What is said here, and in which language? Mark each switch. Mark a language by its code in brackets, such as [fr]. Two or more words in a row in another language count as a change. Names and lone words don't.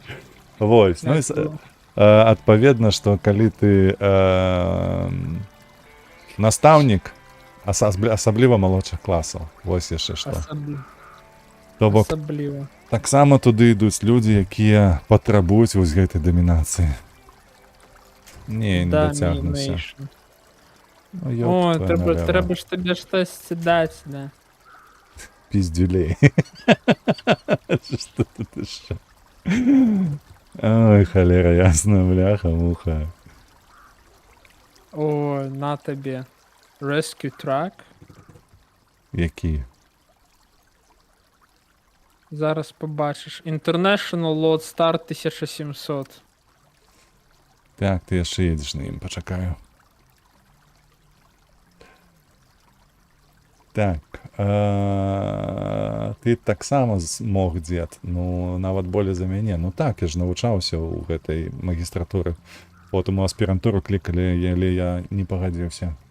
[be] Вось, ну і адпаведна, што калі ты настаўнік, асабліва малодшых класаў, вось яшчэ што. То бок, Асабліва. таксама туды ідуць людзі, якія патрабуюць вось гэтай дамінацыі. Не дацягнуся. [en] Domination. [be] Ну, О, [ru] ёб твою налево. [be] трэба ж табе штосьці даць, да. [ru] Пиздюлей. Что тут еще? Ой, холера, ясно, бляха, муха. [be] О, на табе. [en] Rescue Track. [be] Які? Зараз побачиш. International Lodestar 1700. Так, ты яшчэ едзеш на ім, пачакаю. Так, ты таксама змог, дзед, ну, нават болей за мяне. Ну так, я ж навучаўся ў гэтай магістратуры. Потым у аспірантуру клікалі, але я не пагадзіўся.